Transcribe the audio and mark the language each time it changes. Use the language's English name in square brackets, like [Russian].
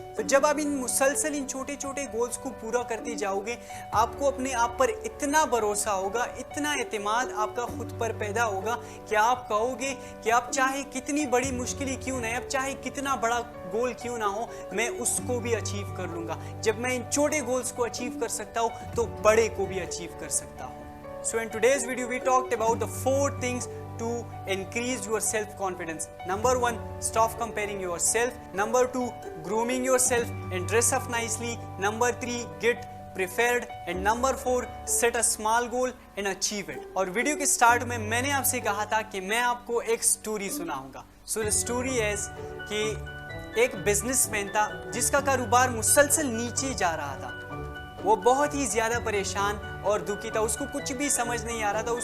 [Hindi] तो जब आप इन मुसलसल इन छोटे छोटे गोल्स को पूरा करते जाओगे, आपको अपने आप पर इतना भरोसा होगा, इतना एतमाद आपका खुद पर पैदा होगा कि आप कहोगे कि आप चाहे कितनी बड़ी मुश्किल क्यों ना है, अब चाहे कितना बड़ा गोल क्यों ना हो, मैं उसको भी अचीव कर लूँगा। जब मैं इन छोटे गोल्स को अचीव कर सकता हूँ तो बड़े को भी अचीव कर सकता हूँ। [English] So in today's video we talked about the 4 things to increase your self-confidence. Number 1, stop comparing yourself. Number 2, grooming yourself and dress up nicely. Number 3, get prepared. And number 4, set a small goal and achieve it. [Hindi] और video के start में मैंने आपसे कहा था कि मैं आपको एक स्टोरी सुनाऊंगा। [English] So the story is [Hindi] कि एक बिजनेसमैन था जिसका कारोबार मुसलसल नीचे जा रहा था। वो बहुत ही ज़्यादा परेशान और दुखी था, उसको कुछ भी समझ नहीं आ रहा था।